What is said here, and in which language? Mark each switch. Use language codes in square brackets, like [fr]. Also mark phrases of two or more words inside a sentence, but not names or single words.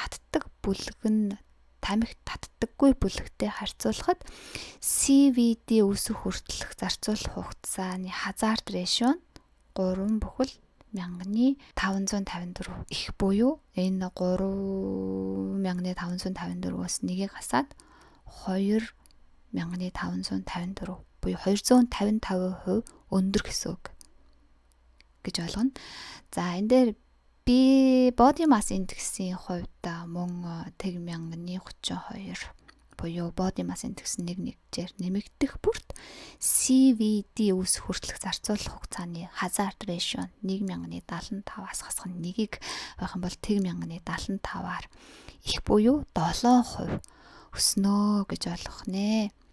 [mn] татдаггүй бүлэгтэй харьцуулахад CVD үсэх хүртэлх зарцуулах хугацааны [en] hazard ratio [mn] нь 3/1554 их буюу энэ 3/1554-өөс нэгийг хасаад 2/1554 буюу 255% өндөр гэсэн үг гэж ойлгоно. За энэ дээр [en] body mass index- [mn] ийн хувьд мөн 1000-ны 32 буюу [en] body mass index [mn] 1/1-ээр нэмэгдэх бүрт CVD үсэх хүртэлх зарцуулах хугацааны [en] hazard ratio [mn] 1000-ны 75-аас хасах нь 1-ийг байх юм бол 1000-ны 75-аар их буюу 7% өснө гэж ойлгох нэ.